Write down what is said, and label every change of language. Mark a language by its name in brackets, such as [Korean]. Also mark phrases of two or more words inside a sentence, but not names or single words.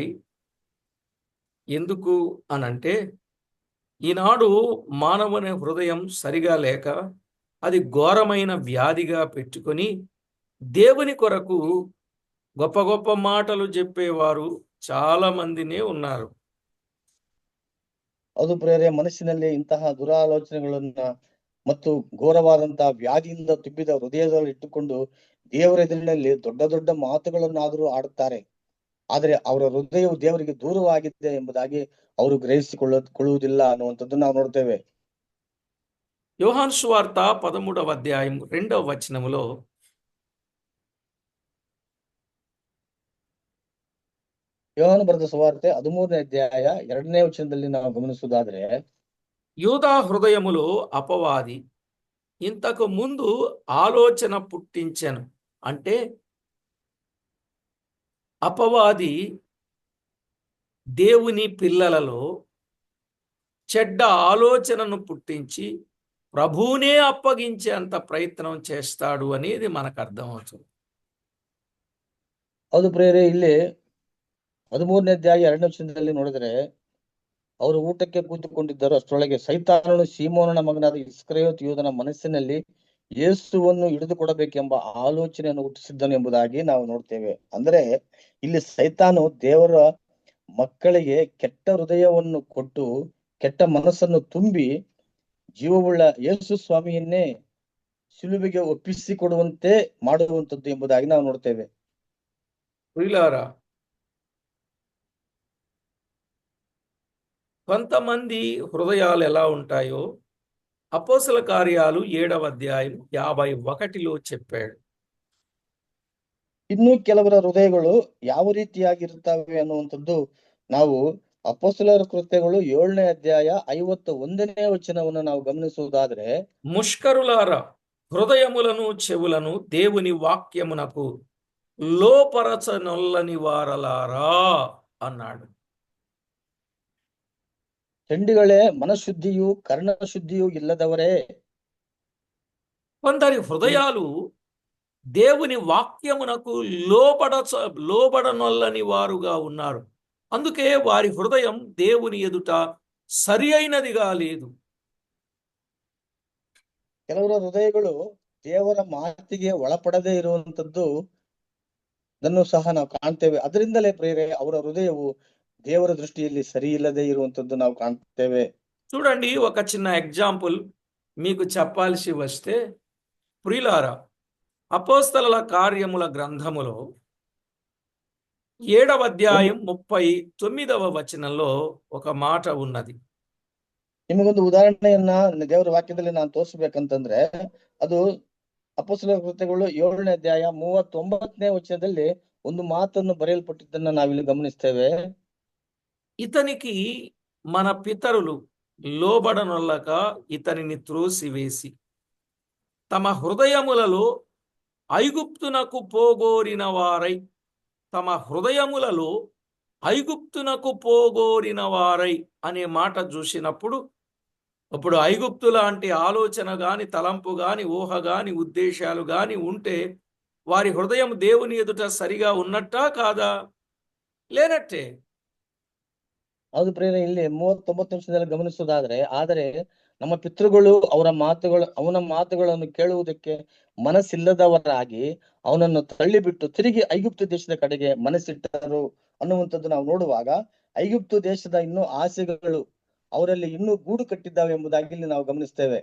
[Telugu] ఎందుకు అనంటే ఈనాడు మానవుని హృదయం సరిగా లేక అది ఘోరమైన వ్యాధిగా పెట్టుకొని దేవుని కొరకు గొప్ప గొప్ప మాటలు చెప్పేవారు చాలా మందినే ఉన్నారు. [Kannada] ಅದು ಪ್ರೇರೆ, ಮನಸ್ಸಿನಲ್ಲಿ ಇಂತಹ ದುರಾಲೋಚನೆಗಳನ್ನ ಮತ್ತು ಘೋರವಾದಂತಹ ವ್ಯಾಧಿಯಿಂದ ತುಂಬಿದ ಹೃದಯದಲ್ಲಿ ಇಟ್ಟುಕೊಂಡು ದೇವರ ಎದುರಿನಲ್ಲಿ ದೊಡ್ಡ ದೊಡ್ಡ ಮಾತುಗಳನ್ನಾದರೂ ಆಡುತ್ತಾರೆ. ಆದರೆ ಅವರ ಹೃದಯವು ದೇವರಿಗೆ ದೂರವಾಗಿದೆ ಎಂಬುದಾಗಿ ಅವರು ಗ್ರಹಿಸಿಕೊಳ್ಳುವುದಿಲ್ಲ ಅನ್ನುವಂಥದ್ದು ನಾವು ನೋಡ್ತೇವೆ. [Telugu] యోహాను సువార్త 13వ అధ్యాయం 2వ వచనములో [Kannada] ಯೋಹಾನ ಬರೆದ ಸುವಾರ್ತೆ 13ನೇ ಅಧ್ಯಾಯ 2ನೇ ವಚನದಲ್ಲಿ ನಾವು ಗಮನಿಸುವುದಾದ್ರೆ, [Telugu] యూదా హృదయములో అపవాది ఇంతకు ముందు ఆలోచన పుట్టించెను. అంటే అపవాది దేవుని పిల్లలలో చెడ్డ ఆలోచనను పుట్టించి ప్రభువునే అప్పగించేంత ప్రయత్నం చేస్తాడు అనేది మనకు అర్థమవుతుంది. [Kannada] ಹೌದು ಪ್ರಿಯರೇ, ಇಲ್ಲಿ 13ನೇ ಅಧ್ಯಾಯ 2ನೇ ವಚನದಲ್ಲಿ ನೋಡಿದ್ರೆ, ಅವರು ಊಟಕ್ಕೆ ಕೂತುಕೊಂಡಿದ್ದರು. ಅಷ್ಟರೊಳಗೆ ಸೈತಾನನು ಸೀಮೋನನ ಮಗನಾದ ಇಸ್ಕರಿಯೋತ್ ಯೂದನ ಮನಸ್ಸಿನಲ್ಲಿ ಯೇಸುವನ್ನು ಹಿಡಿದುಕೊಡಬೇಕೆಂಬ ಆಲೋಚನೆಯನ್ನು ಹುಟ್ಟಿಸಿದ್ದನು ಎಂಬುದಾಗಿ ನಾವು ನೋಡ್ತೇವೆ. ಅಂದ್ರೆ ಇಲ್ಲಿ ಸೈತಾನು ದೇವರ ಮಕ್ಕಳಿಗೆ ಕೆಟ್ಟ ಹೃದಯವನ್ನು ಕೊಟ್ಟು, ಕೆಟ್ಟ ಮನಸ್ಸನ್ನು ತುಂಬಿ, ಜೀವವುಳ್ಳ ಯೇಸು ಸ್ವಾಮಿಯನ್ನೇ ಶಿಲುಬೆಗೆ ಒಪ್ಪಿಸಿಕೊಡುವಂತೆ ಮಾಡುವಂತದ್ದು ಎಂಬುದಾಗಿ ನಾವು ನೋಡ್ತೇವೆ. [Telugu] ప్రియులారా, కొంతమంది హృదయాలు ఎలా ఉంటాయో అపోస్తల కార్యాలు 7వ అధ్యాయం 51లో చెప్పాడు. [Kannada] ಇನ್ನು ಕೆಲವರ ಹೃದಯಗಳು ಯಾವ ರೀತಿಯಾಗಿರುತ್ತವೆ ಅನ್ನುವಂಥದ್ದು ನಾವು ಅಪೊಸ್ತಲರ ಕೃತ್ಯಗಳು 7ನೇ ಅಧ್ಯಾಯ 51ನೇ ವಚನವನ್ನು ನಾವು ಗಮನಿಸುವುದಾದ್ರೆ, [Telugu] ముష్కరులారా, హృదయములను చెవులను దేవుని వాక్యమునకు లోపరచనొల్లని వారలారా అన్నాడు. [Kannada] ಚಂಡಿಗಳೇ, ಮನಶುದ್ಧಿಯು ಕರ್ಣಶುದ್ಧಿಯು ಇಲ್ಲದವರೇ. [Telugu] కొందరి హృదయాలు దేవుని వాక్యమునకు లోబడనొల్లని వారుగా ఉన్నారు. అందుకే వారి హృదయం దేవుని ఎదుట సరి అయినదిగా లేదు. [Kannada] ಕೆಲವರ ಹೃದಯಗಳು ದೇವರ ಮಾತಿಗೆ ಒಳಪಡದೇ ಇರುವಂತದ್ದು ಅದನ್ನು ಸಹ ನಾವು ಕಾಣ್ತೇವೆ. ಅದರಿಂದಲೇ ಪ್ರೇರೆ ಅವರ ಹೃದಯವು ದೇವರ ದೃಷ್ಟಿಯಲ್ಲಿ ಸರಿ ಇಲ್ಲದೆ ಇರುವಂತದ್ದು ನಾವು ಕಾಣ್ತೇವೆ. [Telugu] చూడండి, ఒక చిన్న ఎగ్జాంపుల్ మీకు చెప్పాల్సి వస్తే, ప్రియులారా, అపోస్తలుల కార్యముల గ్రంథములో 7వ అధ్యాయం 39వ వచనంలో ఒక మాట ఉన్నది. [Kannada] ನಿಮಗೊಂದು ಉದಾಹರಣೆಯನ್ನ ದೇವರ ವಾಕ್ಯದಲ್ಲಿ ನಾನು ತೋರಿಸ್ಬೇಕಂತಂದ್ರೆ, ಅದು ಅಪೊಸ್ತಲರ ಕೃತ್ಯಗಳು 7ನೇ ಅಧ್ಯಾಯ 39ನೇ ವಚನದಲ್ಲಿ ಒಂದು ಮಾತನ್ನು ಬರೆಯಲ್ಪಟ್ಟಿದ್ದನ್ನ ನಾವಿಲ್ಲಿ ಗಮನಿಸ್ತೇವೆ. [Telugu] ఇతనికి మన పితరులు లోబడనొల్లక ఇతనిని త్రోసివేసి తమ హృదయములలో ఐగుప్తునకు పోగోరిన వారై అనే మాట చూసినప్పుడు, ఇప్పుడు ఐగుప్తు లాంటి ఆలోచన గాని, తలంపు గాని, ఊహ గాని, ఉద్దేశాలు గాని ఉంటే వారి హృదయం దేవుని ఎదుట సరిగా ఉన్నట్టా కాదా? లేనట్టే. [Kannada] ಹೌದು ಪ್ರೇರಣೆ, ಇಲ್ಲಿ 39 ನಿಮಿಷದಲ್ಲಿ ಗಮನಿಸುವುದಾದ್ರೆ, ಆದರೆ ನಮ್ಮ ಪಿತೃಗಳು ಅವನ ಮಾತುಗಳನ್ನು ಕೇಳುವುದಕ್ಕೆ ಮನಸ್ಸಿಲ್ಲದವರಾಗಿ ಅವನನ್ನು ತಳ್ಳಿಬಿಟ್ಟು ತಿರುಗಿ ಐಗುಪ್ತ ದೇಶದ ಕಡೆಗೆ ಮನಸ್ಸಿಟ್ಟರು ಅನ್ನುವಂಥದ್ದು ನಾವು ನೋಡುವಾಗ, ಐಗುಪ್ತ ದೇಶದ ಇನ್ನೂ ಆಸೆಗಳು ಅವರಲ್ಲಿ ಇನ್ನೂ ಗೂಡು ಕಟ್ಟಿದ್ದಾವೆ ಎಂಬುದಾಗಿ ಇಲ್ಲಿ ನಾವು ಗಮನಿಸ್ತೇವೆ.